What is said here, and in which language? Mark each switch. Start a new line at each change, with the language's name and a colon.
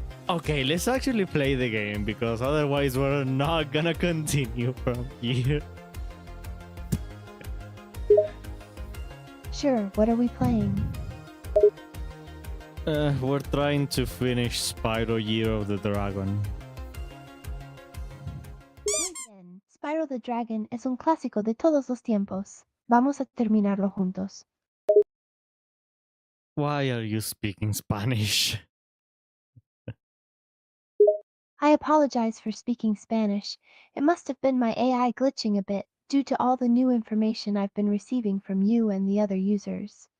English: Okay, let's actually play the game because otherwise we're not gonna continue from here. Sure, what are we playing? We're trying to finish Spyro Year of the Dragon.
Spanish: Muy bien. Spyro the Dragon es un clásico de todos los tiempos. Vamos a terminarlo juntos.
English: Why are you speaking Spanish? I apologize for speaking Spanish. It must have been my AI glitching a bit due to all the new information I've been receiving from you and the other users.